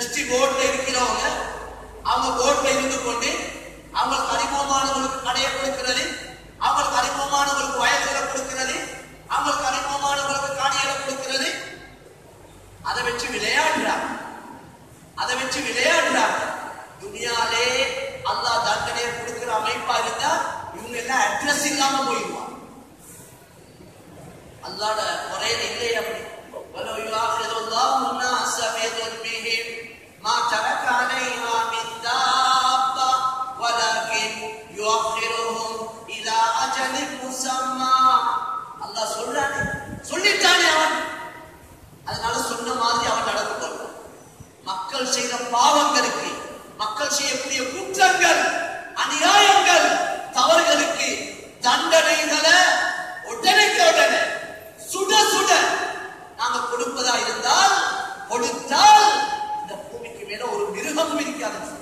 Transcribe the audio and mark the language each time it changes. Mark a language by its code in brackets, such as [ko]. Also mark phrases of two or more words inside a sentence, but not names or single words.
[en] trustee boardல [ta] இருக்கிறவங்க அவங்க போர்ட்ல இருந்து கொண்டு அவங்களுக்கு அறிமுகமானவங்களுக்கு கடையை கொடுக்கிறது, அவங்களுக்கு அறிமுகமானவங்களுக்கு வயல்களை கொடுக்கிறது, அவங்களுக்கு அறிமுகமானவங்களுக்கு காணிகளை கொடுக்கிறது. அதை வச்சு விளையாடுறாங்க, அதை வச்சு விளையாடுறாங்க. துனியாலே அல்லாஹ் தண்டனையை கொடுக்கிற அமைப்பா இருந்தா இவங்க எல்லாம் அட்ரஸ் இல்லாம போயிடுவாங்க. அல்லாஹ்ட முறையில் இல்லை அப்படி. [ar] وَلَوْ يُؤَاخِذُ اللَّهُ النَّاسَ بِظُلْمِهِمْ مَا تَرَكَ عَلَيْهَا مِنْ دَابَّةٍ وَلَكِنْ يُؤَخِّرُهُمْ إِلَى أَجَلٍ مُّسَمًّى. [ta] அல்லாஹ் சொல்றானே, சொல்லிட்டானே அவன், அதனால சொன்ன மாதிரி அவன் நடந்து கொள்வான். மக்கள் செய்த பாவங்களுக்கு, மக்கள் செய்யக்கூடிய குற்றங்கள், அநியாயங்கள், தவறுகளுக்கு தண்டனைகளை உடனேக்கு உடனே சுட சுட நாங்க கொடுப்பதா இருந்தால், கொடுத்தால் இந்த பூமிக்கு மேல ஒரு மிருகமும் இருக்காது.